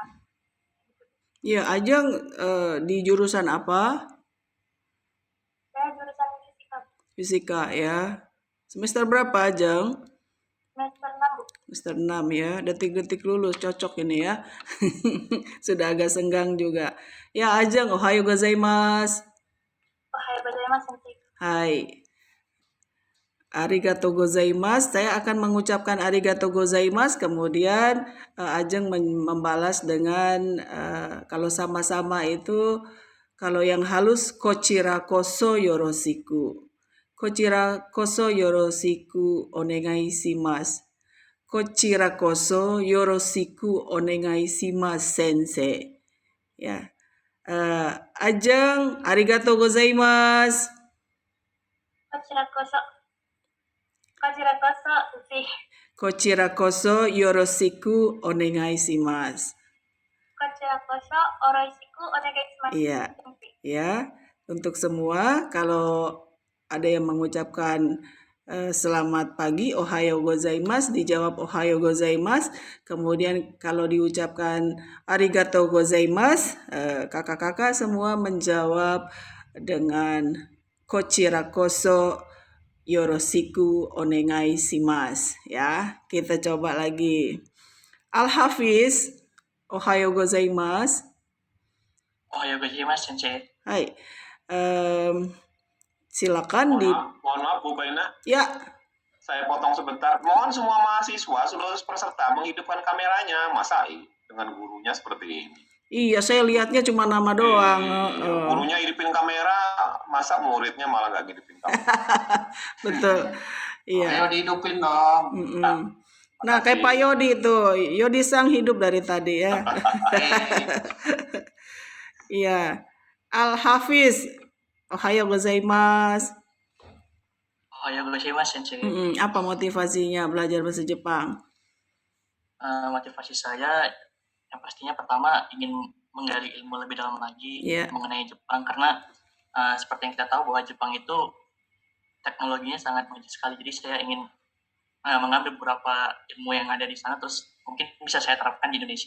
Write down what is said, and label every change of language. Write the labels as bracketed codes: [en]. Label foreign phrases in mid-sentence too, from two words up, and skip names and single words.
[id] Ya, Ajeng di jurusan apa? Saya jurusan fisika, Fisika ya. Semester berapa Ajeng? semester 6 Bu. Semester 6 ya. Detik-detik lulus, cocok ini ya. Sudah agak senggang juga. Ya, Ajeng, [ja] おはようございます. おはようございます先生. Hai. ありがとうございます. [id] Saya akan mengucapkan [ja] ありがとうございます, [id] kemudian Ajeng membalas dengan kalau sama-sama itu, kalau yang halus [ja] こちらこそよろしく. こちらこそよろしくお願いします. こちらこそよろしくお願いします先生. Ya. Ajeng, ありがとうございます. こちらこそ先生. こちらこそよろしくお願いします. こちらこそおろしくお願いします. [id] Iya, ya. Untuk semua, kalau ada yang mengucapkan selamat pagi, [ja] おはようございます, dijawab おはようございます. [id] Kemudian kalau diucapkan [ja] ありがとうございます, [id] kakak-kakak semua menjawab dengan [ja] こちらこそよろしくお願いします. [id] Ya, kita coba lagi. Al-Hafiz, [ja] おはようございます. おはようございます先生. [id] Hai. Silakan di. Mohon maaf Bu Baina, Ya, saya potong sebentar. Mohon semua mahasiswa seluruh peserta menghidupkan kameranya. Masa dengan gurunya seperti ini? iya saya lihatnya cuma nama doang. Iya, gurunya hidupin kamera, masa muridnya malah nggak hidupin kamera? Betul. Iya. Ayo dihidupin dong. Mm-mm. Nah, kayak Pak Yodi tuh. Yodi Sang hidup dari tadi ya. Iya. Al-Hafiz, [ja] おはようございます. おはようございます先生. [id] Apa motivasinya belajar bahasa Jepang? Motivasi saya yang pastinya pertama ingin menggali ilmu lebih dalam lagi mengenai Jepang, karena seperti yang kita tahu bahwa Jepang itu teknologinya sangat maju sekali. Jadi saya ingin mengambil beberapa ilmu yang ada di sana, terus mungkin bisa saya terapkan di Indonesia.